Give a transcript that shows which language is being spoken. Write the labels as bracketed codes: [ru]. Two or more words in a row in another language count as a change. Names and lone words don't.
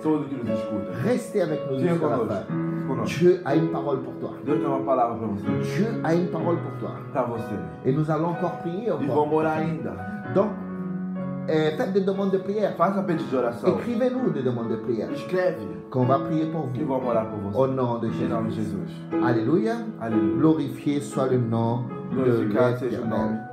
[pt] Todos que nos escutam. [fr] Restez avec nous [pt] Fica [fr] jusqu'à la [pt] conosco. [fr] fin. [pt] Conosco. [fr] Dieu a une parole pour toi. [pt] Deus tem uma palavra para você. [fr] Dieu a une parole pour toi. [pt] Para você. [fr] Et nous allons encore prier [pt] E [fr] encore. [pt] vamos orar ainda. [fr] Donc, faites des demandes de prière. [pt] Faça pedido de oração. [fr] Écrivez-nous des demandes de prière. [pt] Escreve [fr] Qu'on va prier pour [pt] que [fr] vous. [pt] vamos orar por [fr] Au [pt] você. [fr] nom de [pt] Em nome de [fr] Jésus. [pt] Jesus. [fr] Alléluia. [pt] Aleluia. [fr] Glorifié soit le nom de [pt] Glorificado seja o nome [fr] l'Éternel.